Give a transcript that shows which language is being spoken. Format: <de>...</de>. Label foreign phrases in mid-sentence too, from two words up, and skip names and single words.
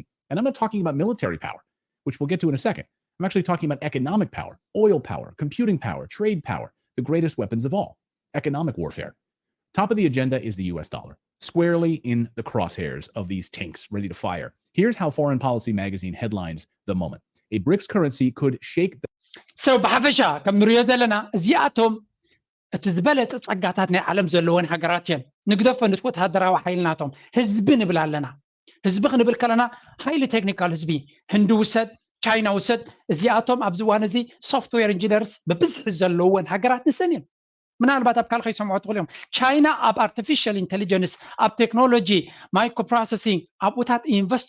<en>And I'm not talking about military power, which we'll get to in a second. I'm actually talking about economic power, oil power, computing power, trade power, the greatest weapons of all, economic warfare. Top of the agenda is the US dollar, squarely in the crosshairs of these tanks ready to fire. Here's how Foreign Policy magazine headlines the moment. A BRICS currency could shake the</en> <ti>So ብሓፈሻ ከም ንሪኦ ዘለና እዚኣቶም እትዝበለጥ ጸጋታት ናይ ዓለም ዘለዎን ሃገራት እየን ንግደፈን ወተሃደራዊ ሓይልናቶም ህዝቢ ንብል ኣለና ህዝቢ ክንብል ከለና ሃይሊ ቴክኒካል ህዝቢ ህንዲ ውሰድ ቻይና ውሰድ እዚኣቶም ኣብዚ ዋን እዚ</ti> <en>software engineers</en> <ti>በብዝሒ ዘለዎን ሃገራት ንሰን እየን ምናልባት ኣብ ካልኸይ ሰምዑ ትኽእሉ እዮም ቻይና ኣብ</ti> <en>artificial intelligence</en> <ti>ኣብ ቴክኖሎጂ</ti> <en>micro processing</en> <ti>ኣብ ውታት ኢንቨስት</ti>